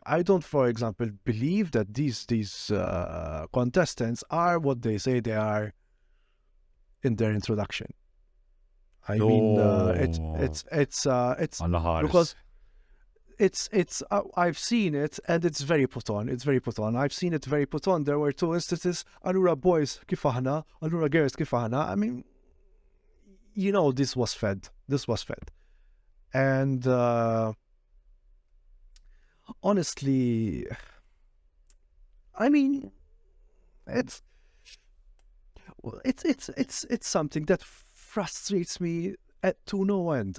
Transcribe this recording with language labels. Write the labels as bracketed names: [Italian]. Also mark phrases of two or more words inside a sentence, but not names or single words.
[English] I don't, for example, believe that these contestants are what they say they are in their introduction. I mean, it's on the hardest. Because it's I've seen it and it's very put on. It's very put on. I've seen it very put on. There were 2 instances. [Maltese] Allura boys kif aħna, allura girls kif aħna. [English] I mean, you know, this was fed. And honestly, I mean, it's something that frustrates me to no end.